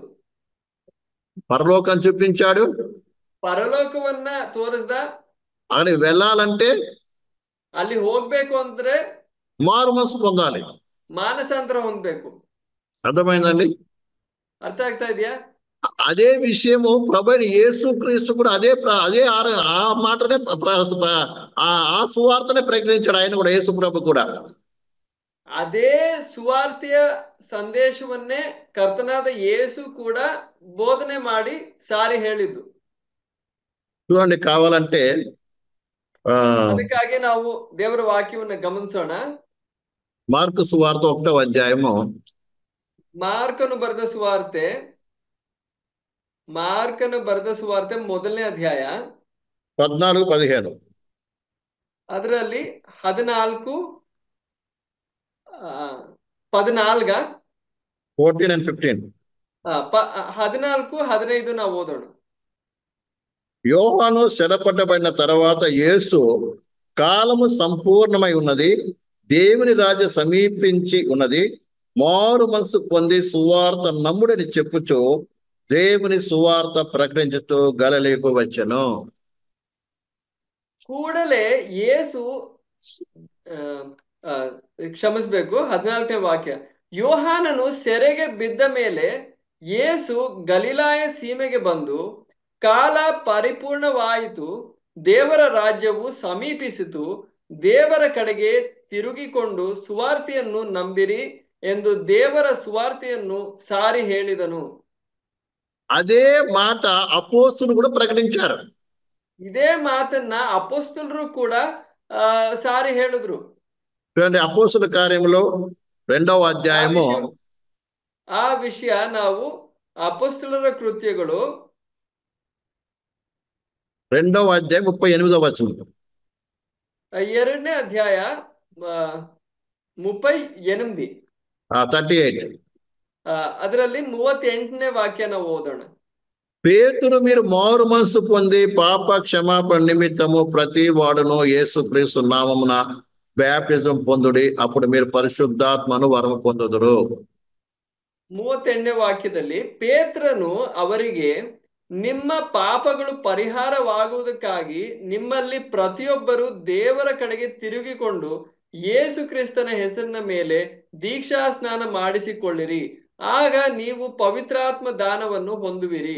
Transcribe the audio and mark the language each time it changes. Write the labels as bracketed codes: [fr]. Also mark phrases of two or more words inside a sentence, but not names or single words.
[te] పరలోకం చూపించాడు, [kn] ಪರಲೋಕವನ್ನ ತೋರಿಸ್ದ. [te] అక్కడికి వెళ్ళాలంటే [kn] ಅಲ್ಲಿ ಹೋಗ್ಬೇಕು ಅಂದ್ರೆ [te] మారు మనసు పొందాలి. [kn] ಮಾನಸಾಂತರ ಹೊಂದ್ಬೇಕು. [te] అర్థమైందండి? [kn] ಅರ್ಥ ಆಗ್ತಾ ಇದೆಯಾ? [te] అదే విషయము ప్రభువైన యేసుక్రీస్తు కూడా అదే ఆ మాటనే ఆ సువార్తనే ప్రకటించాడు ఆయన కూడా, యేసు ప్రభు కూడా. [kn] ಅದೇ ಸುವಾರ್ತೆಯ ಸಂದೇಶವನ್ನೇ ಕರ್ತನಾದ ಯೇಸು ಕೂಡ ಬೋಧನೆ ಮಾಡಿ ಸಾರಿ ಹೇಳಿದ್ದು. [te] చూడండి, కావాలంటే [kn] ಅದಕ್ಕಾಗಿ ನಾವು ದೇವರ ವಾಕ್ಯವನ್ನ ಗಮನಿಸೋಣ. [te] మార్కు సువార్త 1వ అధ్యాయము, [kn] ಮಾರ್ಕನು ಬರೆದ ಸುವಾರ್ತೆ 1ನೇ ಅಧ್ಯಾಯ 14-15. ಅದರಲ್ಲಿ 14 14 and 15. 14-15 ನಾವು ಓದೋಣ. [te] యోహాను చెరపట్టబడిన తర్వాత యేసు, కాలము సంపూర్ణమై ఉన్నది, దేవుని రాజ్య సమీపించి ఉన్నది, మారు మనసు పొంది సువార్త నమ్ముడని చెప్పుచు దేవుని సువార్త ప్రకటించుతూ గలిలయకు వచ్చెను. [kn] ಕೂಡಲೇ ಯೇಸು ಕ್ಷಮಿಸ್ಬೇಕು, 14ನೇ ವಾಕ್ಯ. ಯೋಹಾನನು ಸೆರೆಗೆ ಬಿದ್ದ ಮೇಲೆ ಯೇಸು ಗಲಿಲಾಯ ಸೀಮೆಗೆ ಬಂದು, ಕಾಲ ಪರಿಪೂರ್ಣವಾಯಿತು, ದೇವರ ರಾಜ್ಯವು ಸಮೀಪಿಸಿತು, ದೇವರ ಕಡೆಗೆ ತಿರುಗಿಕೊಂಡು ಸುವಾರ್ತೆಯನ್ನು ನಂಬಿರಿ ಎಂದು ದೇವರ ಸುವಾರ್ತೆಯನ್ನು ಸಾರಿ ಹೇಳಿದನು. [te] అదే మాట అపోస్తులు కూడా ప్రకటించారు. [kn] ಇದೇ ಮಾತನ್ನ ಅಪೊಸ್ತಲರು ಕೂಡ ಸಾರಿ ಹೇಳಿದ್ರು. [te] చూడండి, అపోస్తుల కార్యములో 2వ అధ్యాయము, [kn] ಆ ವಿಷಯ ನಾವು ಅಪೊಸ್ತಲರ ಕೃತ್ಯಗಳು [te] 2వ అధ్యాయం 38వ వచనం. [kn] 2ನೇ ಅಧ್ಯಾಯ 38. 38. ಅದರಲ್ಲಿ 38ನೇ ವಾಕ್ಯ ನಾವು ಓದೋಣ. [te] పేతురు, మీరు మారు మనసు పొంది పాప క్షమాపణ నిమిత్తము ప్రతి వాడును యేసుక్రీస్తు నామమున బ్యాప్టిజం పొందుడి, అప్పుడు మీరు పరిశుద్ధాత్మను వరము పొందుదురు. [kn] 38ನೇ ವಾಕ್ಯದಲ್ಲಿ ಪೇತ್ರನು ಅವರಿಗೆ, ನಿಮ್ಮ ಪಾಪಗಳು ಪರಿಹಾರವಾಗುವುದಕ್ಕಾಗಿ ನಿಮ್ಮಲ್ಲಿ ಪ್ರತಿಯೊಬ್ಬರು ದೇವರ ಕಡೆಗೆ ತಿರುಗಿಕೊಂಡು ಯೇಸು ಕ್ರಿಸ್ತನ ಹೆಸರಿನ ಮೇಲೆ ದೀಕ್ಷಾ ಸ್ನಾನ ಮಾಡಿಸಿಕೊಳ್ಳಿರಿ, ಆಗ ನೀವು ಪವಿತ್ರಾತ್ಮ ದಾನವನ್ನು ಹೊಂದುವಿರಿ.